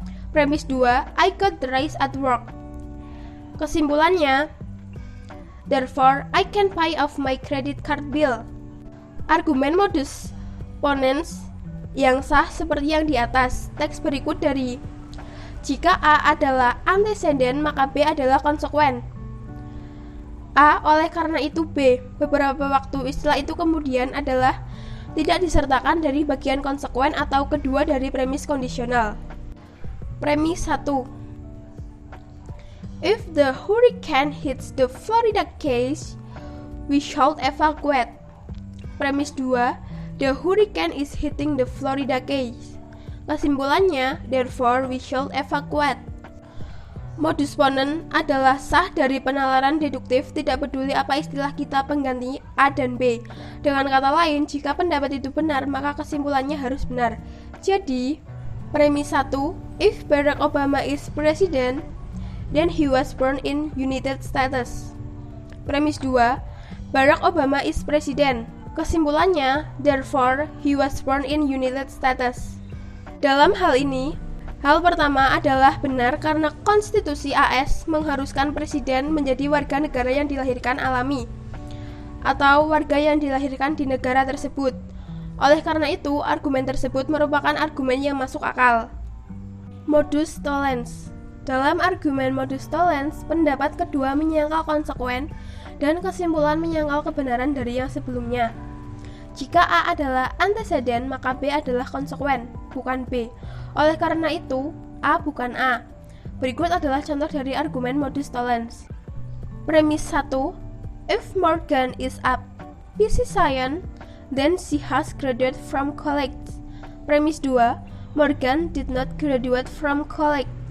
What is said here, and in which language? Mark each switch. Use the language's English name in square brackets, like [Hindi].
[Indonesian] Premis 2, [English] I got the rise at work. [Indonesian] Kesimpulannya, [English] therefore, I can pay off my credit card bill. [Indonesian] Argumen modus ponens yang sah seperti yang di atas. Teks berikut dari jika A adalah antecedent, maka B adalah konsekuen. A, oleh karena itu B. Beberapa waktu istilah itu kemudian adalah tidak disertakan dari bagian konsekuen atau kedua dari premis kondisional. Premis 1. [English] If the hurricane hits the Florida Keys, we should evacuate. [Indonesian] Premis 2. [English] The hurricane is hitting the Florida Keys. [Indonesian] Kesimpulannya, [English] therefore we should evacuate. [Indonesian] Modus ponens adalah sah dari penalaran deduktif, tidak peduli apa istilah kita pengganti A dan B. Dengan kata lain, jika pendapat itu benar, maka kesimpulannya harus benar. Jadi, premis 1, [English] if Barack Obama is president, then he was born in United States. [Indonesian] Premis 2, [English] Barack Obama is president. [Indonesian] Kesimpulannya, [English] therefore he was born in United States. [Indonesian] Dalam hal ini, hal pertama adalah benar karena konstitusi AS mengharuskan presiden menjadi warga negara yang dilahirkan alami atau warga yang dilahirkan di negara tersebut. Oleh karena itu, argumen tersebut merupakan argumen yang masuk akal. Modus tollens. Dalam argumen modus tollens, pendapat kedua menyangkal konsekuen dan kesimpulan menyangkal kebenaran dari yang sebelumnya. Jika A adalah anteseden, maka B adalah konsekuen, bukan B. Oleh karena itu, A bukan A. Berikut adalah contoh dari argumen modus tollens. Premis 1. [English] If Morgan is a physician, then she has graduated from college. [Indonesian] Premis 2. [English] Morgan did not graduate from college.